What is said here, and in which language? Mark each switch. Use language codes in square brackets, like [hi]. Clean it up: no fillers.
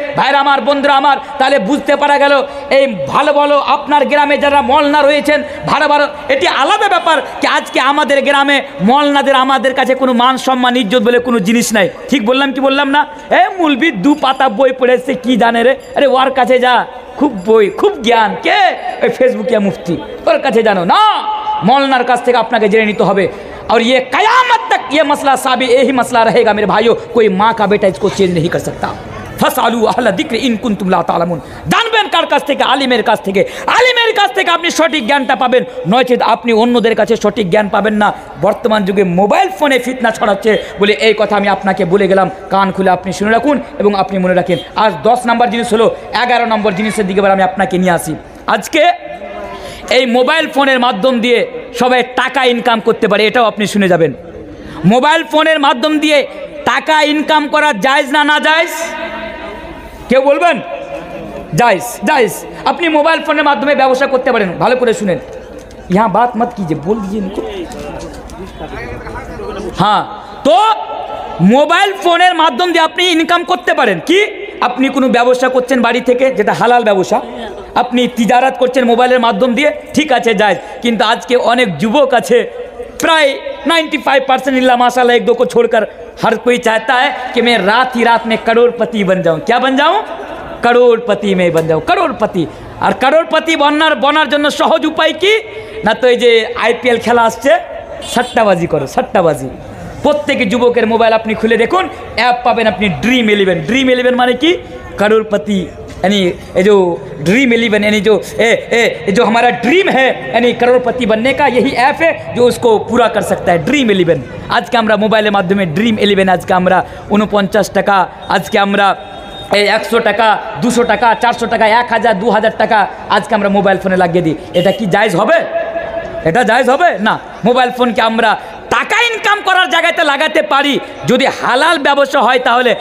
[bn] ভাইরা আমার, বন্ধুরা আমার, তাহলে বুঝতে পারা গেল এই ভালো ভালো আপনার গ্রামে যারা মলনা রয়েছেন, ভালো ভালো, এটি আলাদা ব্যাপার কি আজকে আমাদের গ্রামে মলনাদের আমাদের কাছে কোনো মান সম্মান ইজ্জত বলে কোনো জিনিস নাই। ঠিক বললাম কি বললাম না? মুলবি 2 পাতা বই পড়েছে, কি জানে রে? আরে ওর কাছে যা, খুব বই, খুব জ্ঞান। কে? ওই ফেসবুকে মুফতি, ওর কাছে জানো না। मौलाना काछ থেকে আপনাকে জেনে নিতে হবে। [hi] और ये कयामत तक ये मसला साबित यही मसला रहेगा मेरे भाइयों। कोई माँ का बेटा इसको चेंज नहीं कर सकता। [ar] फसालू अहला जिक्र इन कुंतुम ला तालामुन। [bn] জানবেন কার কাছ থেকে? আলিমের কাছ থেকে। আলিমের কাছ থেকে আপনি সঠিক জ্ঞানটা পাবেন, নয়তো আপনি অন্যদের কাছে সঠিক জ্ঞান পাবেন না। বর্তমান যুগে মোবাইল ফোনে ফিতনা ছড়াচ্ছে বলে এই কথা আমি আপনাকে বলে গেলাম। কান খুলে আপনি শুনে রাখুন এবং আপনি মনে রাখেন। আজ 10 নম্বর জিনিস হলো, 11 নম্বর জিনিসের দিকে আমি আপনাকে নিয়ে আসি। আজকে এই মোবাইল ফোনের মাধ্যম দিয়ে সবাই টাকা ইনকাম করতে পারে, এটাও আপনি শুনে যাবেন। মোবাইল ফোনের মাধ্যম দিয়ে টাকা ইনকাম করা জায়েজ না না জায়েজ? কেউ বলবেন? জায়েজ, জায়েজ। আপনি মোবাইল ফোনের মাধ্যমে ব্যবসা করতে পারেন। ভালো করে শুনেন, [hi] यहाँ बात मत कीजिए, बोल दीजिए इनको। [bn] हाँ, তো মোবাইল ফোনের মাধ্যম দিয়ে আপনি ইনকাম করতে পারেন। কি? আপনি কোনো ব্যবসা করছেন বাড়ি থেকে, যেটা হালাল ব্যবসা, আপনি তিজারাত করছেন মোবাইলের মাধ্যম দিয়ে, ঠিক আছে, জায়েজ। কিন্তু আজকে অনেক যুবক আছে, প্রায় 95% ইল্লা [hi] माशाल्लाह 1-2 को छोड़कर हर कोई चाहता है कि मैं रात ही रात में करोड़पति बन जाऊं। क्या बन जाऊं? करोड़पति में बन जाऊं, करोड़पति। और करोड़पति बनार [bn] জন্য সহজ উপায় কি না, তো এই যে আইপিএল খেলা আসছে, [hi] सट्टाबाजी करो, सट्टाबाजी। [bn] প্রত্যেক যুবকের মোবাইল আপনি খুলে দেখুন, অ্যাপ পাবেন আপনি ड्रीम 11। ड्रीम 11 মানে কি? [hi] करोड़पति, यानी ये जो ड्रीम 11 यानी जो हमारा ड्रीम है यानी करोड़पति बनने का, यही ऐप है जो उसको पूरा कर सकता है। ड्रीम 11 आज के [bn] আমরা মোবাইলের মাধ্যমে ड्रीम 11 আজকে আমরা 49 টাকা, আজকে আমরা 100 টাকা, 200 টাকা, 400 টাকা, 1000, 2000 টাকা আজকে আমরা মোবাইল ফোনে লাগিয়ে দিই। এটা কি জায়েজ হবে? এটা জায়েজ হবে না। মোবাইল ফোনকে আমরা টাকা ইনকাম করার জায়গাতে লাগাতে পারি যদি হালাল ব্যবসা হয় তাহলে।